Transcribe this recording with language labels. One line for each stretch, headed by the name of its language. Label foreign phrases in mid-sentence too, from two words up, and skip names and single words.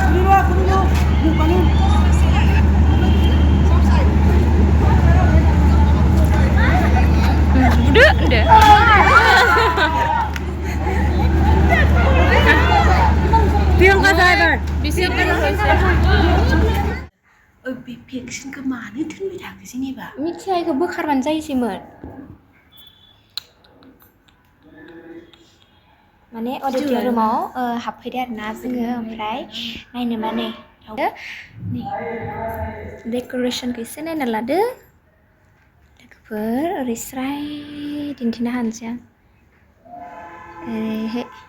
Indonesian: Udah. Film ka driver. Bisa kan? Vaksin kemana itu nih ke sini pak?
Bodo: मिथिया इखौ बोखारबानो जायोसैमोन माने अडिट'रियामाव हाबफैदो आरोना जोङो ओमफ्राय नायनो माने नै डेक'रेसनखौ एसे नायना लादो लोगोफोर ओरै स्राय दिन्थिना होनोसै आं ओरैहाय